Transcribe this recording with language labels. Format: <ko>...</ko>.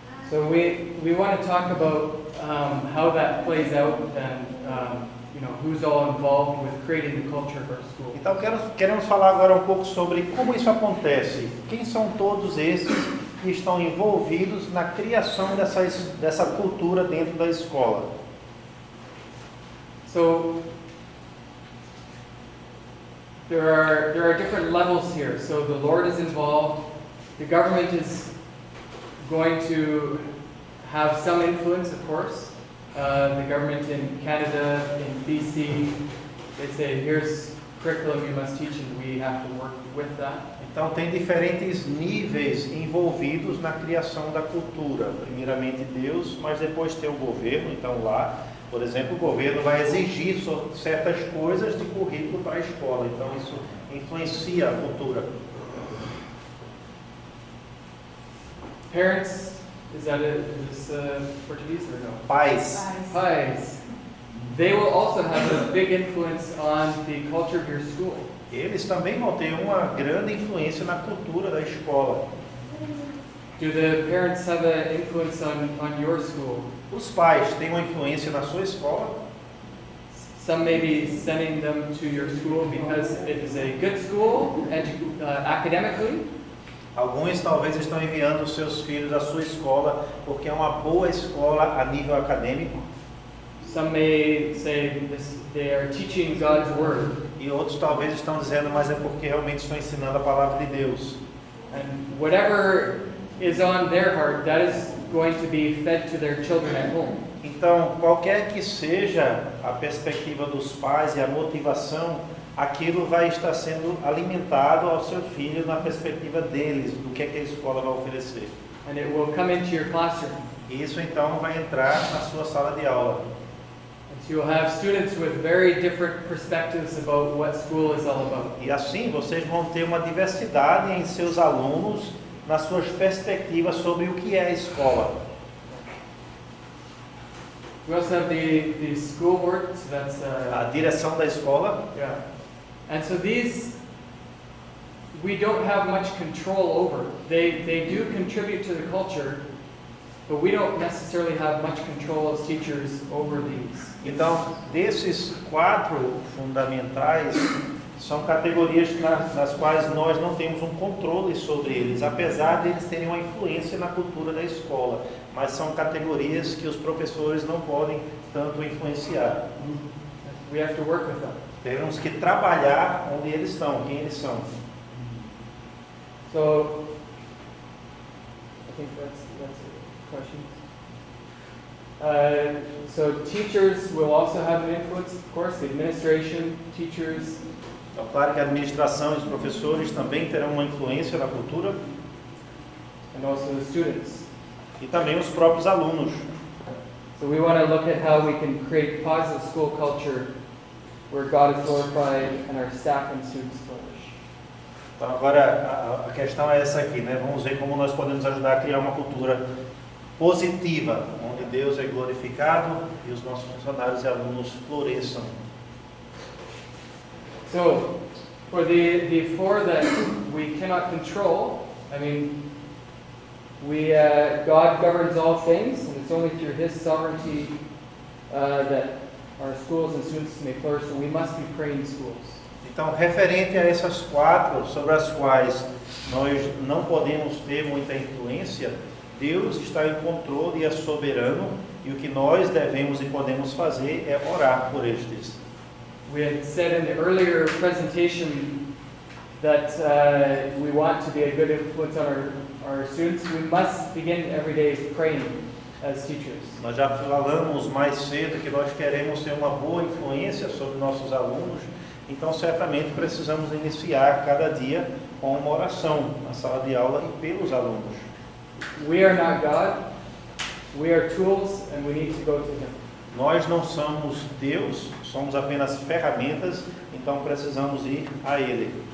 <en>So we want to talk about how that plays out and who's all involved with creating the culture of our school.</en> <pt>Então queremos falar agora um pouco sobre como isso acontece. Quem são todos esses que estão envolvidos na criação dessa cultura dentro da escola?</pt> <en>So there are different levels here. So the Lord is involved. The government is going to have some influence, of course. The government in Canada, in BC, they say, here's curriculum you must teach, and we have to work with that.</en> <pt>Então tem diferentes níveis envolvidos na criação da cultura. Primeiramente Deus, mas depois tem o governo. Então lá, por exemplo, o governo vai exigir certas coisas de currículo para a escola. Então isso influencia a cultura.</pt> <en>Parents, is this Portuguese or no?</en> <pt>Pais. Pais.</pt> <en>They will also have a big influence on the culture of your school.</en> <pt>Eles também vão ter uma grande influência na cultura da escola.</pt> <en>Do the parents have an influence on your school?</en> <pt>Os pais têm uma influência na sua escola.</pt> <en>Some may be sending them to your school because it is a good school academically.</en> <pt>Alguns talvez estão enviando os seus filhos à sua escola porque é uma boa escola a nível acadêmico.</pt> <en>Some may say they are teaching God's word.</en> <pt>E outros talvez estão dizendo, mas é porque realmente estão ensinando a palavra de Deus.</pt> <en>And whatever is on their heart, that is going to be fed to their children at home.</en> <pt>Então, qualquer que seja a perspectiva dos pais e a motivação, aquilo vai estar sendo alimentado ao seu filho na perspectiva deles, do que a escola vai oferecer.</pt> <en>And it will come into your classroom.</en> <pt>E isso então vai entrar na sua sala de aula.</pt> <en>And so you'll have students with very different perspectives about what school is all about.</en> <pt>E assim vocês vão ter uma diversidade em seus alunos, nas suas perspectivas sobre o que é a escola.</pt> <en>We also have the school board, so that's</en> <pt>A direção da escola.</pt> <en>yeah. And so these we don't have much control over. They do contribute to the culture, but we don't necessarily have much control as teachers over these.</en> <pt>Então, desses 4 fundamentais, são categorias nas quais nós não temos um controle sobre eles, apesar de eles terem uma influência na cultura da escola, mas são categorias que os professores não podem tanto influenciar.</pt> <en>We have to work with them.</en> <pt>Temos que trabalhar onde eles estão, quem eles são.</pt> <en>So I think that's a question. So teachers will also have an influence, of course, the administration, teachers,</en> <pt>Então, claro que a administração e os professores também terão uma influência na cultura</pt> <en>and also the students.</en> <pt>e também os próprios alunos.</pt> <en>So we want to look at how we can create positive school culture where God is glorified and our staff and students flourish.</en> <pt>Então, agora a questão é essa aqui, né? Vamos ver como nós podemos ajudar a criar uma cultura positiva, onde Deus é glorificado e os nossos funcionários e alunos floresçam.</pt> <en>So, for the four that we cannot control, I mean, God governs all things, and it's only through His sovereignty that our schools and students may flourish. So we must be praying schools.</en> <pt>Então, referente a essas quatro sobre as quais nós não podemos ter muita influência, Deus está em controle e é soberano, e o que nós devemos e podemos fazer é orar por estes.</pt> <en>We had said in the earlier presentation that we want to be a good influence on our students. We must begin every day praying as teachers.</en> <pt>Nós já falamos mais cedo que nós queremos ter uma boa influência sobre nossos alunos, então certamente precisamos iniciar cada dia com uma oração na sala de aula e pelos alunos.</pt> <en>We are not God. We are tools and we need to go to Him.</en> <pt>Nós não somos Deus, somos apenas ferramentas, então precisamos ir a Ele.</pt>